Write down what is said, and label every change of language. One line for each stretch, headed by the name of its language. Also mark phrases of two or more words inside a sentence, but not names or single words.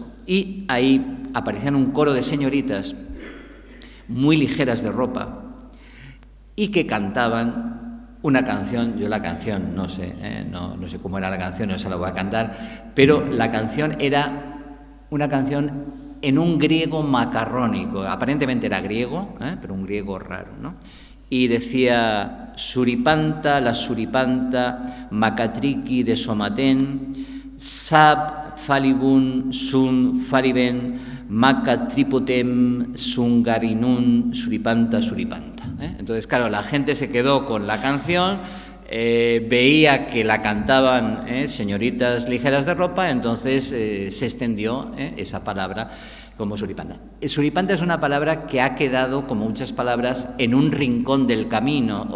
Spanish: Y ahí aparecían un coro de señoritas muy ligeras de ropa y que cantaban una canción. Yo la canción no sé cómo era la canción, no se la voy a cantar, pero la canción era una canción en un griego macarrónico. Aparentemente era griego, pero un griego raro, ¿no? Y decía: suripanta, la suripanta, macatriqui de somaten, sab falibun sun fariben, macatripotem sungarinun suripanta, suripanta. Entonces, claro, la gente se quedó con la canción, veía que la cantaban señoritas ligeras de ropa, entonces se extendió esa palabra como suripanta. Suripanta es una palabra que ha quedado, como muchas palabras, en un rincón del camino.